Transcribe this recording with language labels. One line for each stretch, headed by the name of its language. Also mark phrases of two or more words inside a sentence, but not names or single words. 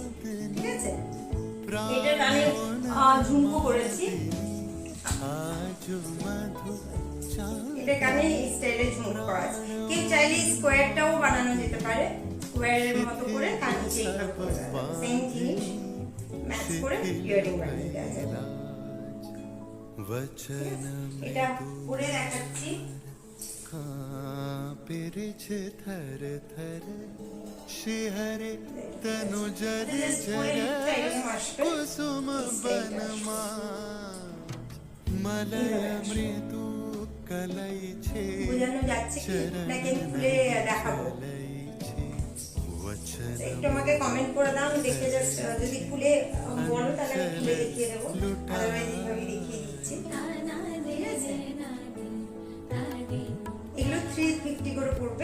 Bangla: ঠিক আছে, এটার কানে ঝুমকো করেছি, এটার কানে এই স্টাইলে ঝুমকো করা আছে। কেউ চাইলে স্কোয়ারটাও বানানো যেতে পারে, স্কোয়ারের মতো করে তার নিচে এইভাবে করে সেম জিনিস ম্যাচ করে ইয়ারিং বানিয়ে দেওয়া যাবে। এটা পরে দেখাচ্ছি। থর থর শিহরে তনু জর জর কুসুম বনমা মলয় মৃদু কলই ছে বোঝানো যাচ্ছে কি নাকি আমি খুলে দেখাবো? একটু আমাকে কমেন্ট করে দাও, আমি দেখে জাস্ট যদি খুলে বলো তাহলে আমি খুলে দেখিয়ে দেবো, আদারওয়াইজ এইভাবে দেখিয়ে দিচ্ছি। ঠিক আছে, এগুলো 350 করে পড়বে।